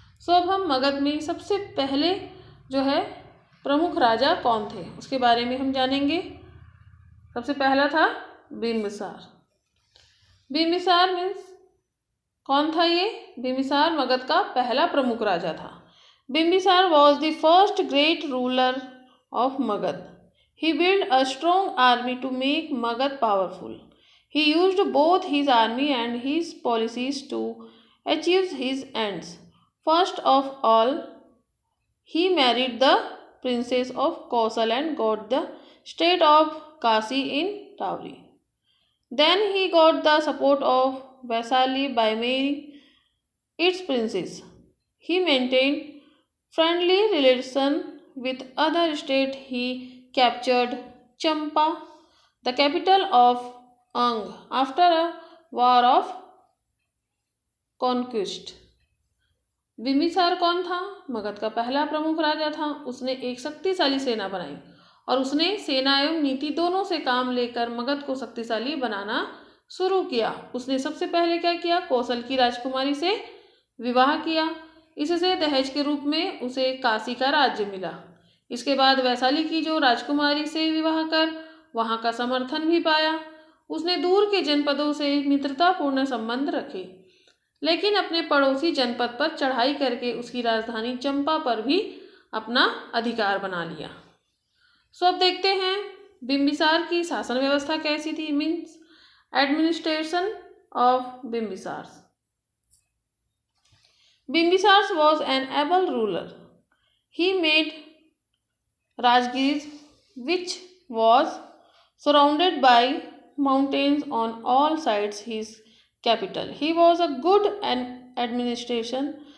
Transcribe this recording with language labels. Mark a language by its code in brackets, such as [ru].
[hi] अब हम मगध में सबसे पहले जो है प्रमुख राजा कौन थे, उसके बारे में हम जानेंगे। सबसे पहला था बिम्बिसार। बिम्बिसार मीन्स कौन था ये? बिम्बिसार मगध का पहला प्रमुख राजा था। [en] Bimbisara was the first great ruler of Magadha. He built a strong army to make Magad powerful. He used both his army and his policies to achieve his ends. First of all, he married the princess of Kausal and got the state of Kasi in dowry. Then he got the support of Vaisali by marrying its princess. He maintained friendly relations with other states. He captured Champa, the capital of Ang, after a war of conquest. [hi] Bimbisara कौन था? मगध का पहला प्रमुख राजा था। उसने एक शक्तिशाली सेना बनाई और उसने सेना एवं नीति दोनों से काम लेकर मगध को शक्तिशाली बनाना शुरू किया। उसने सबसे पहले क्या किया? कौशल की राजकुमारी से विवाह किया। इससे दहेज के रूप में उसे काशी का राज्य मिला। इसके बाद वैशाली की जो राजकुमारी से विवाह कर वहाँ का समर्थन भी पाया। उसने दूर के जनपदों से मित्रतापूर्ण संबंध रखे, लेकिन अपने पड़ोसी जनपद पर चढ़ाई करके उसकी राजधानी चंपा पर भी अपना अधिकार बना लिया। अब देखते हैं बिम्बिसार की शासन व्यवस्था कैसी थी, [en] Means administration of Bimbisara. Bimbisar was an able ruler. He made Rajgir, which was surrounded by mountains on all sides, his capital. He was a good administrator